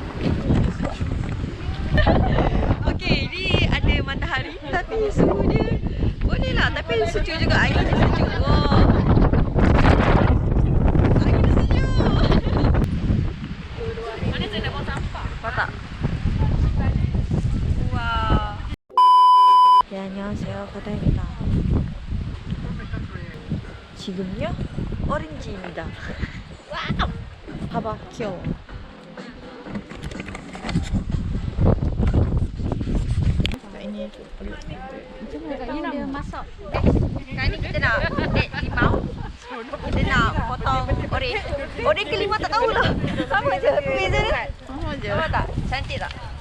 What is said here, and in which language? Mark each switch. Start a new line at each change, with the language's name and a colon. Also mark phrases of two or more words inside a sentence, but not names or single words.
Malay: Okey, ni ada matahari tapi suhu dia boleh lah. Tapi sejuk juga. Angin dia sejuk. Wow. Angin dia sejuk. Mana saya nak buang sampah? Buat tak? Wow. Ya,
Korean: 안녕하세요. 바다입니다. 지금요? 오렌지입니다. 와우! 봐봐, 귀여워.
Malay: Ini Dia masak. Kali ni kita nak limau. Kita nak potong oren. Oren ke limau tak tahulah. Sama je. Beza dia. Sama je. Sama tak? Cantik tak?